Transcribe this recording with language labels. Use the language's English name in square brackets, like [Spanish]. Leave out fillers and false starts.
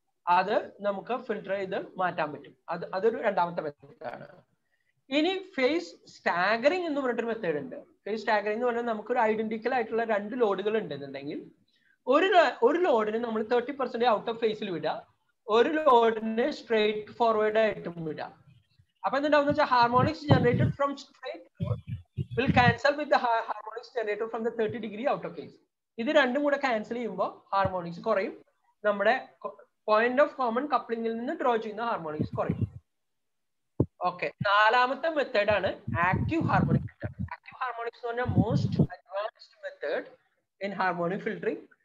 [Malayalam] അത് നമുക്ക് ഫിൽട്ടർ ചെയ്ത് മാറ്റാൻ പറ്റും. അതൊരു രണ്ടാമത്തെ മെത്തേഡാണ്. ഇനി ഫേസ് സ്റ്റാഗറിംഗ് എന്ന് പറഞ്ഞിട്ടൊരു മെത്തേഡ് ഉണ്ട്. ഫേസ് സ്റ്റാഗറിംഗ് എന്ന് പറഞ്ഞാൽ നമുക്കൊരു ഐഡന്റിക്കൽ ആയിട്ടുള്ള 2 ലോഡുകൾ ഉണ്ടെന്നുണ്ടെങ്കിൽ ഒരു ലോഡിന് നമ്മൾ 30% ഔട്ട് ഓഫ് ഫേസിൽ വിടുക, ഒരു ലോഡിന് സ്ട്രേറ്റ് ഫോർവേഡ് ആയിട്ടും വിടുക. അപ്പൊ എന്തുണ്ടാവും വെച്ചാൽ [English] Harmonics generated from straight will cancel with the harmonics generated from the 30° out of phase. [Malayalam] ഇത് രണ്ടും കൂടെ ക്യാൻസൽ ചെയ്യുമ്പോൾ ഹാർമോണിക്സ് കുറയും, നമ്മുടെ പോയിന്റ് ഓഫ് കോമൺ കപ്ലിംഗിൽ നിന്ന് ഡ്രോ ചെയ്യുന്ന ഹാർമോണിക്സ് കുറയും. ഓക്കെ, നാലാമത്തെ മെത്തേഡാണ് active harmonic filter. [English] active harmonics [Malayalam] എന്ന് പറഞ്ഞാൽ [English] Most advanced method in harmonic filtering.